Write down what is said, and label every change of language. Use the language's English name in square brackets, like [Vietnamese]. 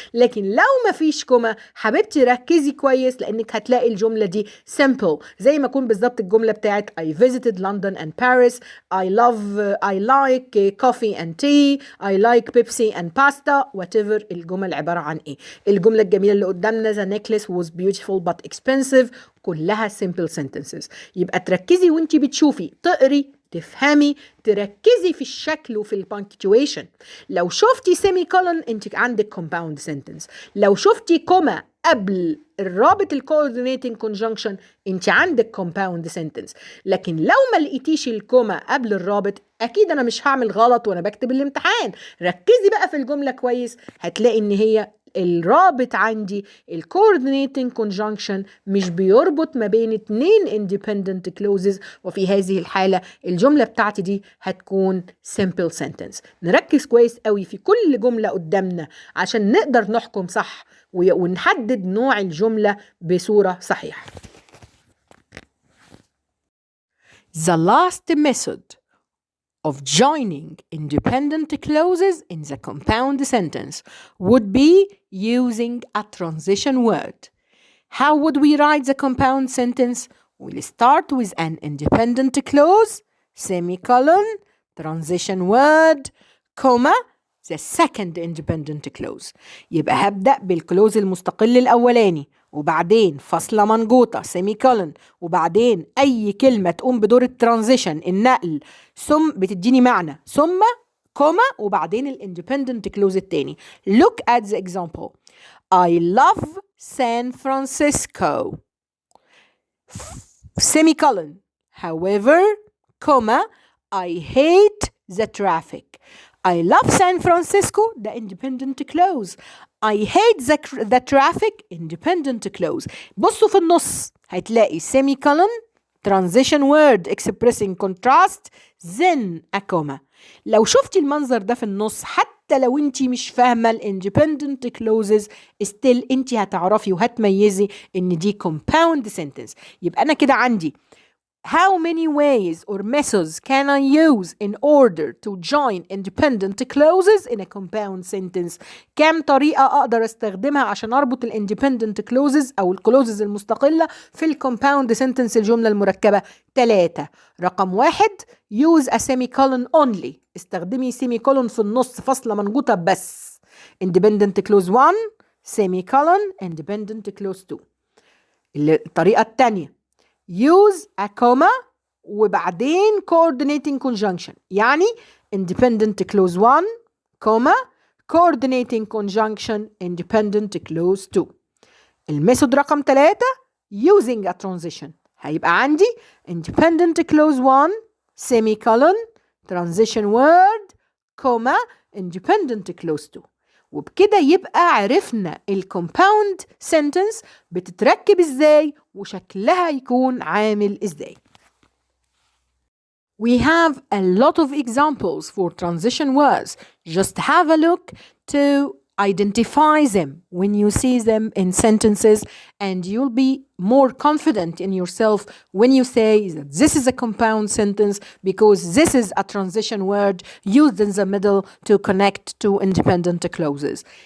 [Arabic] لكن لو ما فيش كوما حبيبتي ركزي كويس لانك هتلاقي الجملة دي simple زي ما يكون بالظبط الجملة بتاعت [English] I visited London and Paris. I like coffee and tea. I like Pepsi and pasta. [Arabic] whatever الجمل عبارة عن ايه. الجملة الجميلة اللي قدامنا [English] the necklace was beautiful but expensive [Arabic] كلها [English] simple sentences. [Arabic] يبقى تركزي وانتي بتشوفي، تقري، تفهمي، تركزي في الشكل وفي البانكتويشن. لو شفتي سيمي كولن انت عندك compound sentence. لو شفتي كوما قبل الرابط الcoordinating conjunction انت عندك compound sentence. لكن لو ما لقيتيش الكوما قبل الرابط اكيد انا مش هعمل غلط وانا بكتب الامتحان. ركزي بقى في الجملة كويس هتلاقي ان هي الرابط عندي ال coordinating conjunction مش بيربط ما بين 2 independent clauses، وفي هذه الحالة الجملة بتاعتي دي هتكون simple sentence. نركز كويس قوي في كل جملة قدامنا عشان نقدر نحكم صح ونحدد نوع الجملة بصورة صحيحة. [English] The last method of joining independent clauses in the compound sentence would be using a transition word. How would we write the compound sentence? We'll start with an independent clause, semicolon, transition word, comma, the second independent clause. [Arabic] يبقى هبدأ بالكلوز المستقل الأولاني وبعدين فاصلة منقوطة semicolon وبعدين أي كلمة تقوم بدور الترانزيشن النقل ثم بتديني معنى ثم كوما وبعدين الاندبندنت كلوز التاني. [English] Look at the example. I love San Francisco. Semicolon. However, comma, I hate the traffic. I love San Francisco, the independent clause. I hate the traffic, independent clause. [Arabic] بصوا في النص هتلاقي [English] semicolon, transition word expressing contrast, then a comma. [Arabic] لو شفتي المنظر ده في النص حتى لو انتي مش فاهمة ال independent clauses still انتي هتعرفي وهتميزي ان دي compound sentence. [English] يبقى انا كده عندي how many ways or methods can I use in order to join independent clauses in a compound sentence؟ [Arabic] كم طريقة أقدر أستخدمها عشان أربط ال independent clauses أو ال clauses المستقلة في ال compound sentence الجملة المركبة؟ [English] 3. [Arabic] رقم 1 [English] use a semicolon only. [Arabic] استخدمي semicolon في النص فاصلة منقوطة بس. [English] independent clause 1 semicolon independent clause 2. [Arabic] الطريقة الثانية [English] use a comma [Arabic] وبعدين [English] coordinating conjunction [Arabic] يعني [English] independent clause 1 comma coordinating conjunction independent clause 2. [Arabic] الميثود رقم 3 [English] using a transition [Arabic] هيبقى عندي [English] independent clause 1 semicolon transition word comma independent clause 2. [Arabic] وبكده يبقى عرفنا الكومباوند sentence بتتركب ازاي وشكلها يكون عامل ازاي. [English] We have a lot of examples for transition words. Just have a look to identify them when you see them in sentences, and you'll be more confident in yourself when you say that this is a compound sentence because this is a transition word used in the middle to connect two independent clauses.